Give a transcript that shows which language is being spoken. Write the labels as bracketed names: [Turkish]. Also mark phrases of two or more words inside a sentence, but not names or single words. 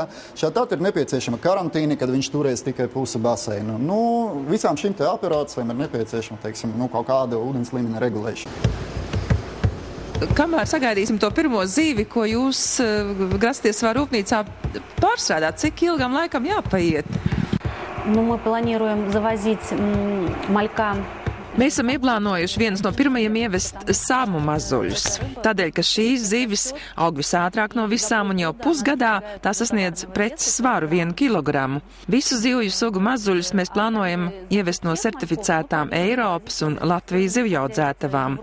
[Latvian] Šādā ir nepieciešama karantīna, kad viņš turēs tikai pusi baseinu. Nu, visām šīm te operācijām ir nepieciešama, teiksim, kaut kāda ūdens līmeņa regulēšana. Kamēr sagaidīsim to pirmo zīvi, ko jūs grasties savā rūpnīcā pārstrādāt, cik ilgam laikam jāpaiet? [Russian] Ну, мы планируем завозить малька. [Latvian] Mēs esam ieplānojuši vienus no pirmajiem ievest sāmu mazuļus. Tādēļ, ka šīs zivis aug visātrāk no visām un jau pusgadā tā sasniedz preces svaru 1 kilogramu. Visu zivju sugu mazuļus mēs plānojam ievest no certificētām Eiropas un Latvijas zivjaudzētavām.